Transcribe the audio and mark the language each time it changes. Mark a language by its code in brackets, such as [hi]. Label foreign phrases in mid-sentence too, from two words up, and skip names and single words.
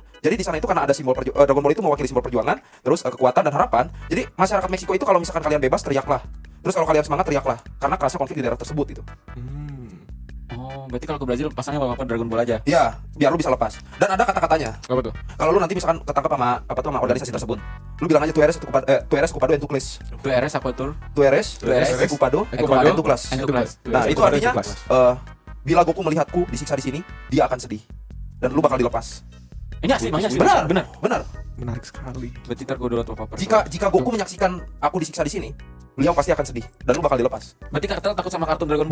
[id] Jadi di sana itu karena ada simbol Dragon Ball itu mewakili simbol perjuangan, terus kekuatan dan harapan. Jadi masyarakat Meksiko itu kalau misalkan kalian bebas teriaklah. Terus kalau kalian semangat teriaklah karena kerasnya konflik di daerah tersebut itu. Oh, berarti kalau ke Brazil pasangnya apa Dragon Ball aja. Ya, biar lu bisa lepas. Dan ada kata-katanya. apa tuh? Kalau lu nanti misalkan ketangkap sama apa tuh sama organisasi tersebut, lu bilang aja [es] tu eres ocupado en tu clase. [id] Itu RS apa tuh? [es] Tu eres ocupado en tu clase. En tu clase. [id] Nah, itu artinya bila Goku melihatku disiksa di sini, dia akan sedih dan lu bakal dilepas. Ini asli, makanya asli. Benar, benar. benar. Menarik sekali. Berarti ntar gue download apa-apa. Jika Goku menyaksikan aku disiksa di sini, beliau pasti akan sedih dan lu bakal dilepas. Berarti Kartel takut sama kartun Dragon Ball.